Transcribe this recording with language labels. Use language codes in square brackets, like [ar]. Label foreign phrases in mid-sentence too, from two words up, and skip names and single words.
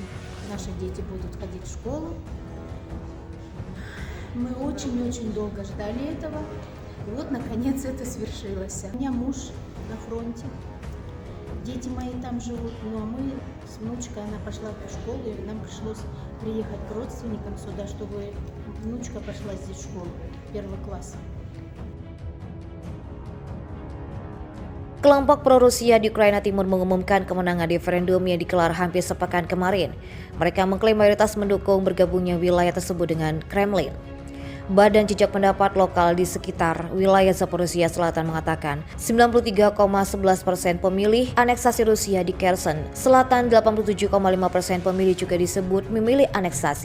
[ru] Наши дети будут ходить в школу. Мы очень-очень долго ждали этого. И вот, наконец, это свершилось. У меня муж на фронте. Дети мои там живут, ну а мы с внучкой, она пошла в школу, и нам пришлось приехать к родственникам сюда, чтобы внучка пошла здесь в школу, 1 класс. [id] Kelompok pro-Rusia di Ukraina Timur mengumumkan kemenangan referendum yang digelar hampir sepekan kemarin. Mereka mengklaim mayoritas mendukung bergabungnya wilayah tersebut dengan Kremlin. Badan Jejak Pendapat Lokal di sekitar wilayah Zaporizhzhia Selatan mengatakan 93,11% pemilih aneksasi Rusia di Kherson Selatan, 87,5% pemilih juga disebut memilih aneksasi.